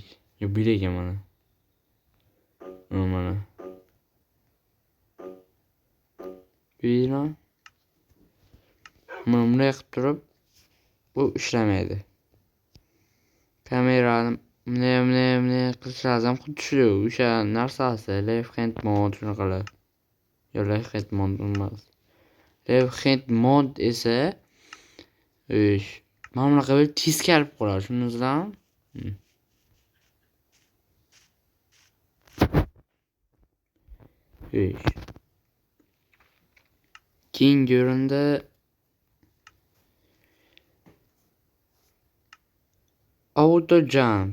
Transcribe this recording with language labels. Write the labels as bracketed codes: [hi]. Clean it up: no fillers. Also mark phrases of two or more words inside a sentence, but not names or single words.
[uz] Yo'q, bu ekan mana. Mana. Buyurun. Mana bunday qilib turib bu ishlamaydi. Kamerani bunday qilish lazım. Xuddi shu o'sha narsasi [en] left hand mode [uz] shunaqalar. Yo, [en] left hand mode [uz] emas. [en] Left hand mode [uz] esa mana bunaqa bo'lib teskari qoladi. Tushundingizlarmi? Keyingi o'rinda [en] auto jump.